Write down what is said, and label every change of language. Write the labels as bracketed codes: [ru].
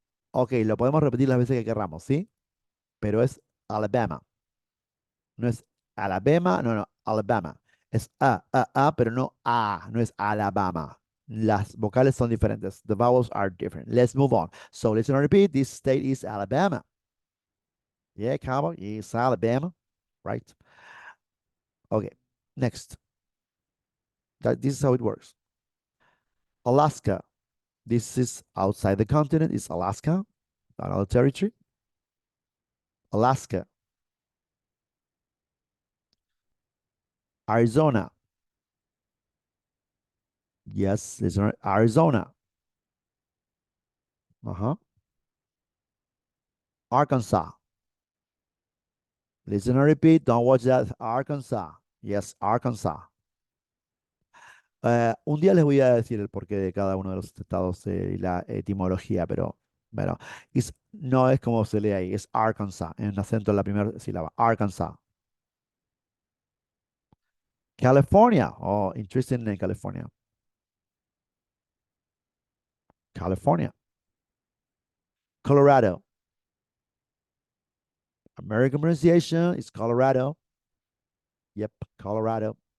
[es] Ok, lo podemos repetir las veces que querramos, ¿sí? Pero es Alabama. No es Alabama, no, no, Alabama. Es pero no A, no es Alabama. Las vocales son diferentes. [en] The vowels are different. Let's move on. So listen and repeat. This state is Alabama. Yeah, cowboy, it's Alabama, right? Okay, next. This is how it works. Alaska. This is outside the continent. It's Alaska, another territory. Alaska. Arizona. Yes, it's Arizona. Uh-huh. Arkansas. Listen and repeat. Don't watch that. Arkansas. Yes, Arkansas. [es] Un día les voy a decir el porqué de cada uno de los estados y la etimología, pero bueno, no es como se lee ahí, es Arkansas, en un acento en la primera sílaba. [en] Arkansas. California. Oh, interesting in California. California. Colorado. American pronunciation is Colorado. Yep, Colorado.